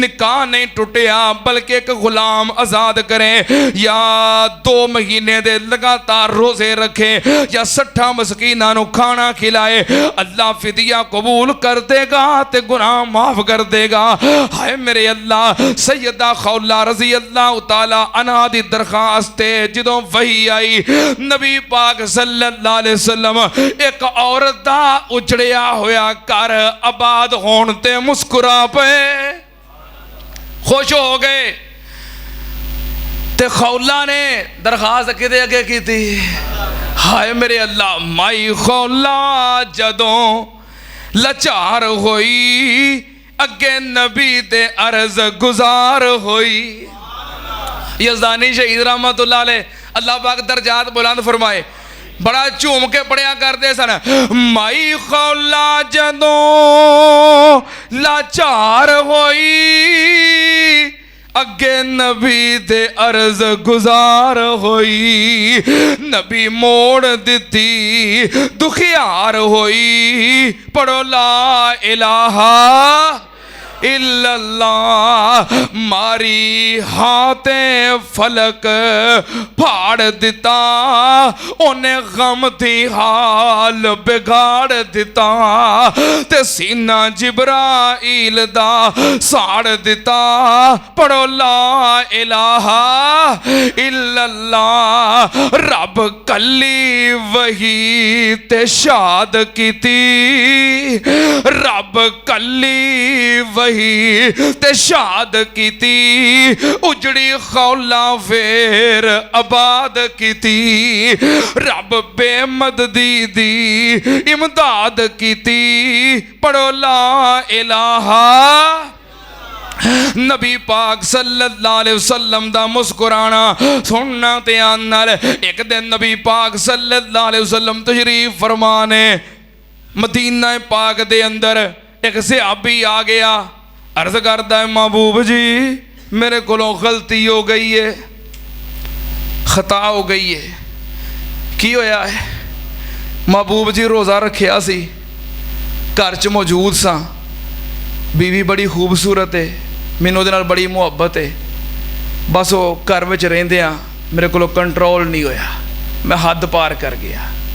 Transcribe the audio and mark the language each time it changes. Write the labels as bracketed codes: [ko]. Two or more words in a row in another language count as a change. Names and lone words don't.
[pa] نکاح نہیں ٹٹیا بلکہ اک غلام آزاد کرے یا 2 مہینے دے لگاتار روزے رکھے یا 60 مسکیناں نوں کھانا کھلائے، اللہ فدیہ قبول کر دیگا تے گناہ معاف کر دیگا. ہائے میرے اللہ، سیدہ خولہ [ar] رضي الله تعالى عنها [pa] دی درخواست جدوں وحی آئی، نبی پاک [ar] صلى الله عليه وسلم [pa] اک عورت دا اجڑیا ہویا گھر آباد ہونے تے مسکرا پے، خوش ہو گئے. تے خولہ نے درخواست کدے اگے کی تھی? ہائے میرے اللہ، مائی خولہ جدوں لاچار ہوئی اگے نبی دے عرض گزار ہوئی. یزدانی شہید [ar] رحمة الله عليه, [pa] اللہ پاک درجات بلند فرمائے، بڑا جھوم کے پڑھیا کردے سن. مائی خولہ جدوں لاچار ہوئی اگے نبی دے عرض گزار ہوئی، نبی موڑ دتی دکھیار ہوئی، پڑھو [ar] لا إله إلا الله, [pa] ماری ہاتھے فلک پھاڑ دتا، انہیں غم تھی حال بگاڑ دتا، تے سینہ جبرائیل دا ساڑ دتا، پڑھو لا [ar] إله إلا الله, [pa] رب کلی وحی تے شاد کیتی، رب کلی وحی تے شاد کیتی، اجڑی خولہ فیر آباد کیتی، رب بے مددی دی امداد کیتی، پڑھو [ar] لا إله. [pa] نبی پاک [ar] صلى الله عليه وسلم [pa] دا مسکرانا سننا تے آنل. [ur] ایک دن نبی پاک [ar] صلى الله عليه وسلم [ur] تشریف فرمانے، مدینہ پاک دے اندر ایک صحابی آ گیا، عرض کرتا ہے محبوب جی میرے کو غلطی ہو گئی ہے، خطا ہو گئی ہے. [pa] کی ہویا ہے? محبوب جی روزہ رکھیا سی، گھر چ موجود سا، بیوی بڑی خوبصورت ہے، مینوں اوہدے نال بڑی محبت ہے، بس وہ گھر میں رہندیاں میرے کو کنٹرول نہیں ہویا، میں حد پار کر گیا.